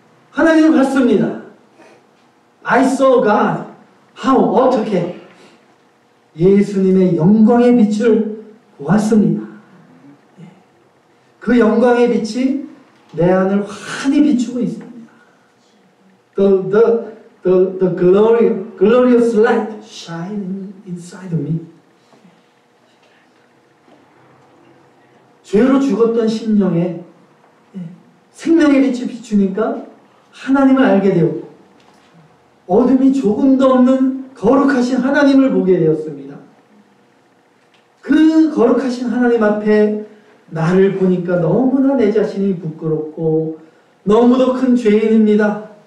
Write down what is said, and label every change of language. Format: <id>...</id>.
<ko>하나님을 봤습니다.</ko> <en>I saw God. How?</en> <ko>어떻게? 예수님의 영광의 빛을 보았습니다. 그 영광의 빛이 내 안을 환히 비추고 있습니다.</ko> <en>The glorious light shining inside of me.</en> <ko>죄로 죽었던 심령에 생명의 빛이 비추니까 하나님을 알게 되었고 어둠이 조금도 없는 거룩하신 하나님을 보게 되었습니다. 그 거룩하신 하나님 앞에 나를 보니까 너무나 내 자신이 부끄럽고 너무도 큰 죄인입니다.</ko>